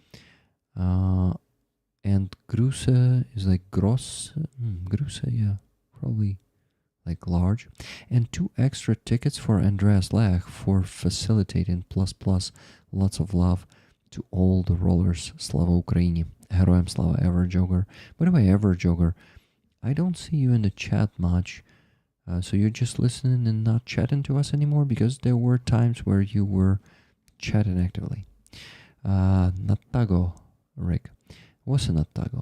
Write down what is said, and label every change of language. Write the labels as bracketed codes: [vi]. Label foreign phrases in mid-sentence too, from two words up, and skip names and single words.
[en] And Gruse is like gross. Gruse, yeah, probably like large. And 2 extra tickets for Andreas Lach for facilitating plus. Lots of love to all the rollers. [uk] Слава Україні. Героям слава, [en] Average Ogre. By the way, Average Ogre, I don't see you in the chat much. So you're just listening and not chatting to us anymore? Because there were times where you were chatting actively. Natago, Rick. What's a Natago?